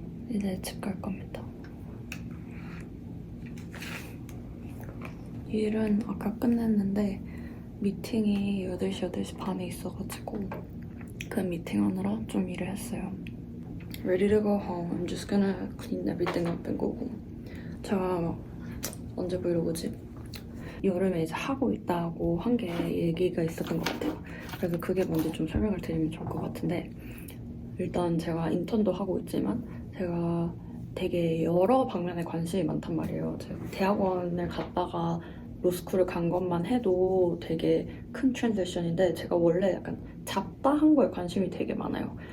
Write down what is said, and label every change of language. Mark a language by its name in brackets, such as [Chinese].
[Korean] 이제 집 갈 겁니다. 일은 아까 끝냈는데 미팅이 8시, 8시 반에 있어가지고 그 미팅하느라 좀 일을 했어요. [English] Ready to go home. I'm just gonna clean everything up and go home. [Korean] 제가 언제 브이로그지? 여름에 이제 하고 있다고 한 게 얘기가 있었던 것 같아요. 그래서 그게 먼저 좀 설명을 드리면 좋을 것 같은데 일단 제가 인턴도 하고 있지만 제가 되게 여러 방면에 관심이 많단 말이에요. 제가 대학원을 갔다가 로스쿨을 간 것만 해도 되게 큰 트랜지션인데 제가 원래 약간 잡다한 거에 관심이 되게 많아요.